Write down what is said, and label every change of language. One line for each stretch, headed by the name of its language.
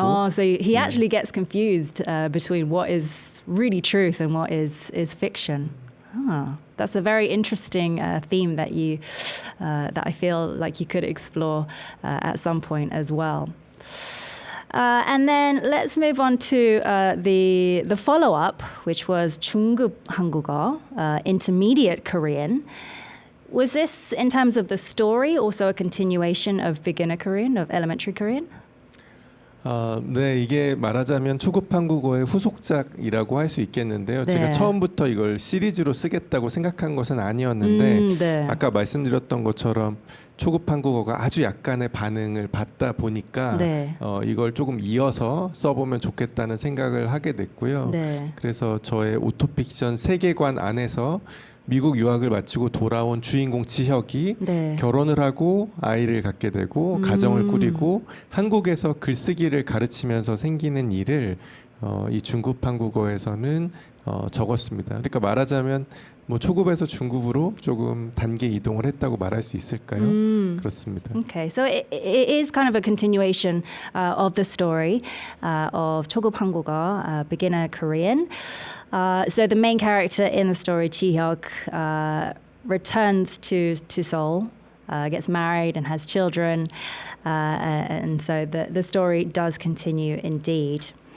English: Oh, so he actually gets confused between what is really truth and what is fiction. That's a very interesting theme that that I feel like you could explore at some point as well. And then let's move on to the follow-up, which was 중급 한국어, intermediate Korean. Was this, in terms of the story, also a continuation of beginner Korean, of elementary Korean?
Korean: 네, 이게 말하자면 초급 한국어의 후속작이라고 할 수 있겠는데요. 네. 제가 처음부터 이걸 시리즈로 쓰겠다고 생각한 것은 아니었는데 네. 아까 말씀드렸던 것처럼 초급 한국어가 아주 약간의 반응을 받다 보니까 네. 이걸 조금 이어서 써보면 좋겠다는 생각을 하게 됐고요. 네. 그래서 저의 오토픽션 세계관 안에서 미국 유학을 마치고 돌아온 주인공 지혁이 네. 결혼을 하고 아이를 갖게 되고 가정을 꾸리고 한국에서 글쓰기를 가르치면서 생기는 일을 이 중급 한국어에서는 적었습니다. 그러니까 말하자면 뭐 초급에서 중급으로 조금 단계 이동을 했다고 말할 수 있을까요? 그렇습니다.
English: Okay, so it is kind of a continuation of the story of 초급 한국어, beginner Korean. So the main character in the story, Jihyog, returns to Seoul, gets married and has children, and so the story does continue indeed.